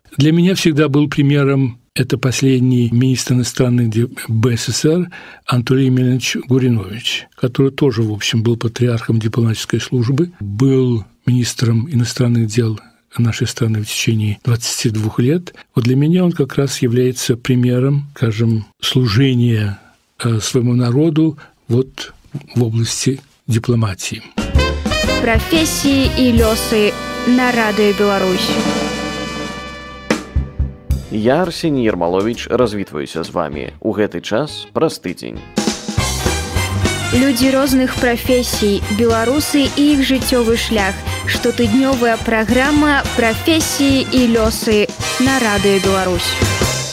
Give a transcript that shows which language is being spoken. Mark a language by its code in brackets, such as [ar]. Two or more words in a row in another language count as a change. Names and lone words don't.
[ru] Для меня всегда был примером это последний министр иностранных дел БССР Анатолий Емельянович Гуринович, который тоже, в общем, был патриархом дипломатической службы, был министром иностранных дел нашей страны в течение 22 лет. Вот для меня он как раз является примером, скажем, служения своему народу вот в области дипломатии. [be] Профессии и лёсы на Радыё Беларусь. Я, Арсений Ермолович, развітваюся з вами. У гэты час праз тыдзень. Людзі розных прафесій, беларусы і іх жыццёвы шлях. Штотыднёвая праграма «Прафесіі і лёсы» на Радыё Беларусь.